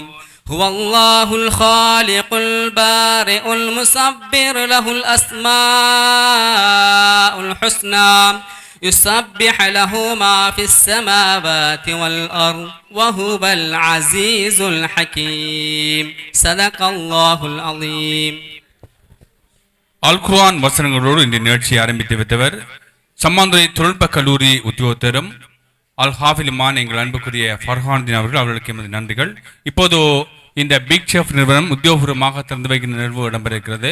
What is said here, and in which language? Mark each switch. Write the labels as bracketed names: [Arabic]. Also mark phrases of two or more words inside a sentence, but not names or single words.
[Arabic] هو الله الخالق البارئ المصبر له الأسماء الحسنى يسبح له ما في السماوات والأرض وهو العزيز الحكيم. صدق الله العظيم. [Tamil] அல் குர்ஆன் வசனங்களோடு இந்த நிகழ்ச்சியை ஆரம்பித்து வைத்தவர் சம்மாந்துறை தொழில்நுட்ப கல்லூரி உத்தியோகத்தரும் அல் ஹாஃபிலுமான எங்கள் அன்புக்குரிய ஃபர்ஹானுதீன் அவர்களுக்கு எமது நன்றிகள். இப்போது இந்த பிக் செஃப் நிறுவனம் உத்தியோகபூர்வமாக திறந்து வைக்கின்ற நிகழ்வு இடம்பெறுகிறது.